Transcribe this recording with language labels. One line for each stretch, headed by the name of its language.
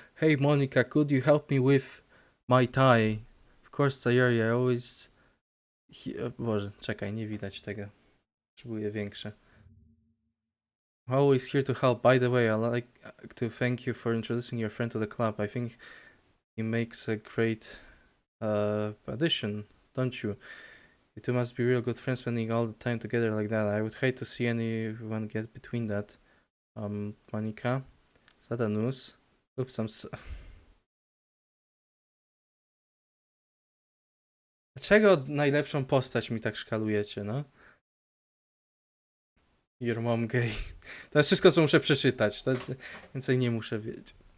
English: Hey Monica, could you help me with my tie? Of course, Terraria always...
Polish: Boże, czekaj, nie widać tego. Potrzebuję większe.
English: Always here to help. By the way, I'd like to thank you for introducing your friend to the club. I think he makes a great addition, don't you? You two must be real good friends spending all the time together like that. I would hate to see anyone get between that. Monica, is that a news?
Polish: Oops, Dlaczego najlepszą postać mi tak szkalujecie, no?
English: Your mom gay.
Polish: To jest wszystko, co muszę przeczytać. Więcej nie muszę wiedzieć.